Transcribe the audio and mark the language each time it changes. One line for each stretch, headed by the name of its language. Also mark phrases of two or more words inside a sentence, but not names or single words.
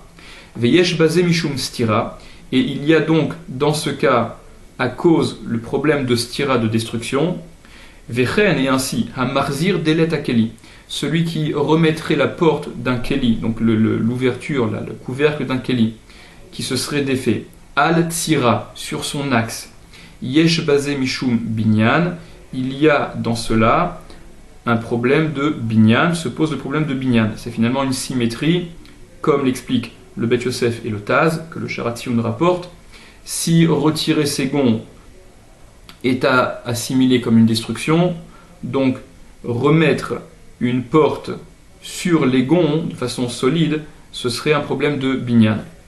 Hebrew: ויש בזה משום סתירה,
French: et il y a donc dans ce cas, à cause le problème de stira de destruction, vechen et ainsi
Hebrew: המחזיר דלת הכלי,
French: celui qui remettrait la porte d'un keli, donc l'ouverture, le couvercle d'un keli, qui se serait défait,
Hebrew: על צירה,
French: sur son axe,
Hebrew: יש בזה משום בנין,
French: il y a dans cela un problème de binyan, se pose le problème de binyan. C'est finalement une symétrie, comme l'explique le Bet Yosef et le Taz, que le Sharatioun rapporte. Si retirer ces gonds est à assimiler comme une destruction, donc remettre une porte sur les gonds de façon solide, ce serait un problème de binyan.